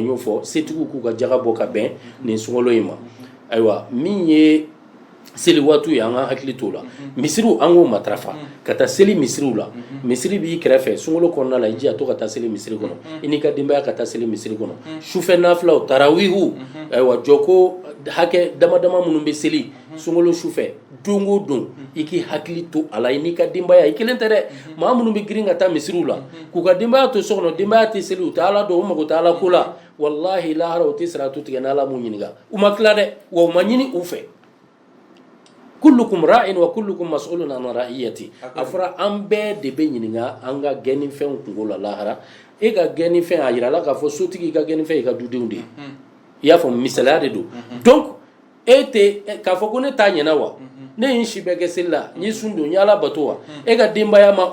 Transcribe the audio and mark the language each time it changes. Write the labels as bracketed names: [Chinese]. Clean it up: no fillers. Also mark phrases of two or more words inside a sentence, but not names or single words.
[Bambara] n y'o fɔ setigiw k'u ka jaga bɔ ka bɛn nin sunkalo in ma ayiwa min ye seli waatiw ye an k'an hakili to o la misiriw an k'o matarafa ka taa seli misiriw la misiri b'i kɛrɛfɛ sunkalo kɔnɔna la i jija to ka taa seli misiri kɔnɔ i n'i ka denbaya ka taa seli misiri kɔnɔ sufɛ nafilaw tarawihu ayiwa jɔko hakɛ dama dama minnu bɛ seli sunkalo sufɛ don o don i k'i hakili to a la i n'i ka denbaya i kelen tɛ dɛ maa minnu bɛ girin ka taa misiriw la k'u ka denbaya to so kɔnɔ denbaya tɛ seli u tɛ ala dɔn u mago tɛ ala ko la walahi lahara u tɛ sara to tigɛ ni ala m'u ɲininka u ma tila dɛ wa u ma ɲini u fɛ [Arabic] كلكم راع وكلكم مسؤول عن رعيته [Bambara] a fɔra an bɛɛ de bɛ ɲininka an ka gɛnnifɛnw kungo la lahara e ka gɛnnifɛn a yira la k'a fɔ sotigi i ka gɛnnifɛn i ka dudenw de ye i y'a fɔ misaliya de don donc e tɛ k'a fɔ ko ne t'a ɲɛna wa ne ye n si bɛɛ kɛ seli la n ye sun don n ye ala bato wa e ka denbaya ma